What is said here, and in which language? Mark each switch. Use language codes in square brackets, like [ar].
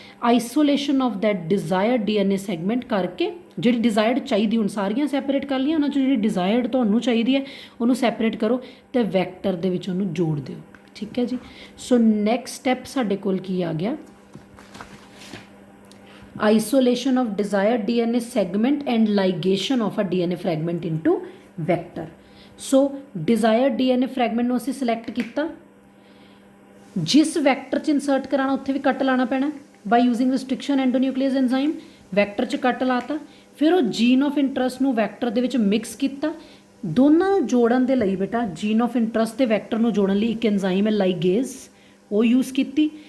[en] isolation of that desired DNA segment [pa] ਕਰਕੇ, ਜਿਹੜੀ desired ਚਾਹੀਦੀ, ਹੁਣ ਸਾਰੀਆਂ ਸੈਪਰੇਟ ਕਰ ਲਈਆਂ, ਉਹਨਾਂ 'ਚੋਂ ਜਿਹੜੀ ਡਿਜ਼ਾਇਰਡ ਤੁਹਾਨੂੰ ਚਾਹੀਦੀ ਹੈ ਉਹਨੂੰ ਸੈਪਰੇਟ ਕਰੋ ਅਤੇ ਵੈਕਟਰ ਦੇ ਵਿੱਚ ਉਹਨੂੰ ਜੋੜ ਦਿਓ। ਠੀਕ ਹੈ ਜੀ, ਸੋ ਨੈਕਸਟ ਸਟੈਪ ਸਾਡੇ ਕੋਲ ਕੀ ਆ ਗਿਆ? [en] isolation of desired DNA segment and ligation of a DNA fragment into vector. [pa] So desired DNA fragment ਨੂੰ ਅਸੀਂ select ਕੀਤਾ, ਜਿਸ ਵੈਕਟਰ 'ਚ ਇਨਸਰਟ ਕਰਾਉਣਾ ਉੱਥੇ ਵੀ ਕੱਟ ਲਾਣਾ ਪੈਣਾ [en] by using restriction endonuclease enzyme। [pa] Vector 'ਚ ਕੱਟ ਲਾਤਾ, ਫਿਰ ਉਹ ਜੀਨ ਆਫ ਇੰਟਰਸਟ ਨੂੰ ਵੈਕਟਰ ਦੇ ਵਿੱਚ ਮਿਕਸ ਕੀਤਾ, ਦੋਨਾਂ ਨੂੰ ਜੋੜਨ ਦੇ ਲਈ ਬੇਟਾ ਜੀਨ ਆਫ ਇੰਟਰਸਟ ਤੇ ਵੈਕਟਰ ਨੂੰ ਜੋੜਨ ਲਈ ਇੱਕ ਐਂਜ਼ਾਈਮ ਹੈ ਲਾਈਗੇਜ਼, ਉਹ ਯੂਜ਼ ਕੀਤੀ।